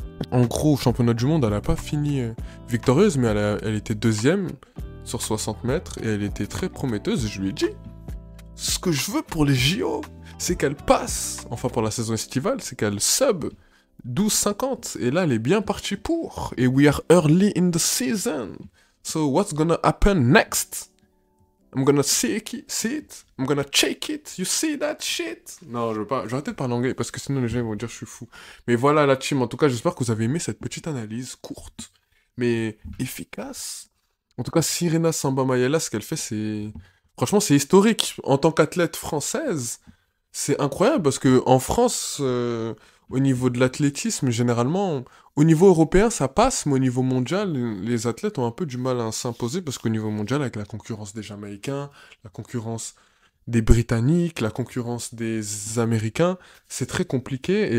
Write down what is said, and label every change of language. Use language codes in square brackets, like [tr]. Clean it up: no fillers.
[fr] En gros, au championnat du monde, elle n'a pas fini victorieuse, mais elle était deuxième sur 60 mètres et elle était très prometteuse. Et je lui ai dit, ce que je veux pour les JO, c'est qu'elle passe, enfin pour la saison estivale, c'est qu'elle sub 12,50. Et là, elle est bien partie pour. [en] Et we are early in the season. So what's gonna happen next? I'm gonna see it. I'm gonna check it. You see that shit? [fr] Non, je veux pas. Je vais arrêter de parler anglais parce que sinon les gens vont dire que je suis fou. Mais voilà la team. En tout cas, j'espère que vous avez aimé cette petite analyse courte, mais efficace. En tout cas, Sirena Samba Mayela, ce qu'elle fait, c'est. Franchement, c'est historique. En tant qu'athlète française, c'est incroyable parce que en France, au niveau de l'athlétisme, généralement, au niveau européen, ça passe, mais au niveau mondial, les athlètes ont un peu du mal à s'imposer parce qu'au niveau mondial, avec la concurrence des Jamaïcains, la concurrence des Britanniques, la concurrence des Américains, c'est très compliqué.